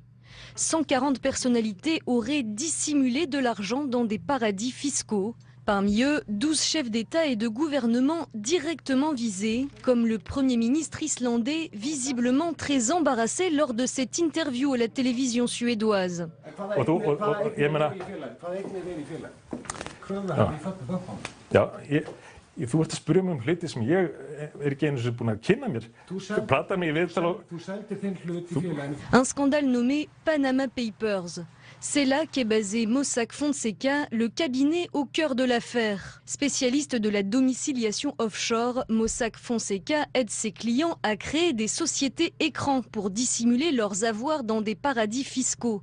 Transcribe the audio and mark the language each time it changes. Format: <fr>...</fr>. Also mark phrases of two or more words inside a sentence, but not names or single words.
<fr>140 personnalités auraient dissimulé de l'argent dans des paradis fiscaux. Parmi eux, 12 chefs d'État et de gouvernement directement visés, comme le Premier ministre islandais, visiblement très embarrassé lors de cette interview à la télévision suédoise.</fr> <is>Þú ert að spyrja mig hluti sem ég ekki einu sinni búinn að kynna mér. Pratar mig í viðtal og...</is> <fr>Un scandale nommé Panama Papers. C'est là qu'est basé Mossack Fonseca, le cabinet au cœur de l'affaire. Spécialiste de la domiciliation offshore, Mossack Fonseca aide ses clients à créer des sociétés écrans pour dissimuler leurs avoirs dans des paradis fiscaux.</fr>